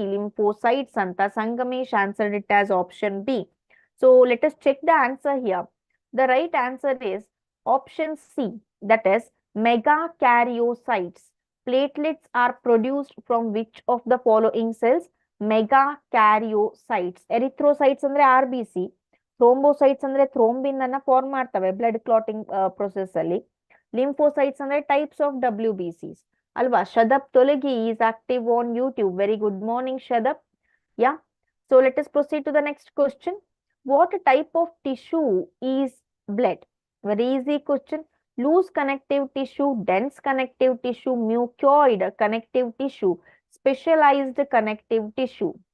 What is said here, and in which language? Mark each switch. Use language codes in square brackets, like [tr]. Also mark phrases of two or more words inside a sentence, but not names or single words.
[en] Lymphocytes. Santa Sangamesh answered it as option B. So let us check the answer here. The right answer is option C, that is megakaryocytes. Platelets are produced from which of the following cells? Megakaryocytes. Erythrocytes andre RBC, thrombocytes andre thrombin [kn] ಅನ್ನ ಫಾರ್ಮ್ ಮಾಡ್ತವೆ [en] blood clotting process ಅಲ್ಲಿ. Lymphocytes andre types of WBCs. Alva, Shadab Tolegi is active on YouTube. Very good morning, Shadab. Yeah. So let us proceed to the next question. What type of tissue is blood? Very easy question. Loose connective tissue, dense connective tissue, mucoid connective tissue, specialized connective tissue.